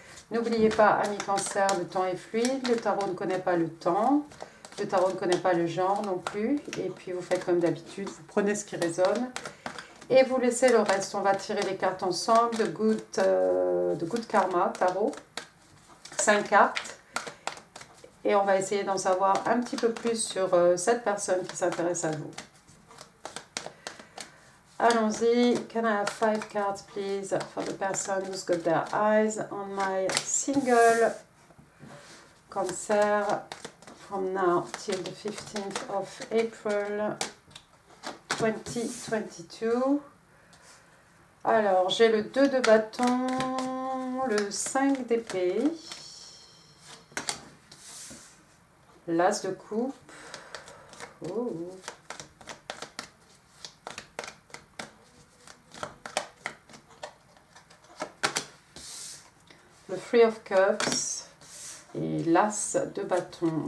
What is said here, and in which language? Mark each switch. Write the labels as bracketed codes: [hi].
[fr] N'oubliez pas, amis cancer, le temps est fluide, le tarot ne connaît pas le temps, le tarot ne connaît pas le genre non plus, et puis vous faites comme d'habitude, vous prenez ce qui résonne. Et vous laissez le reste. On va tirer les cartes ensemble de Good Karma Tarot. 5 cartes. Et on va essayer d'en savoir un petit peu plus sur cette personne qui s'intéresse à vous. Allons-y. [en] Can I have 5 cards, please, for the person who's got their eyes on my single Cancer from now till the 15th of April 2022. [fr] Alors, j'ai le 2 de bâton, le 5 d'épée, l'as de coupe, le 3 of Cups et l'as de bâton.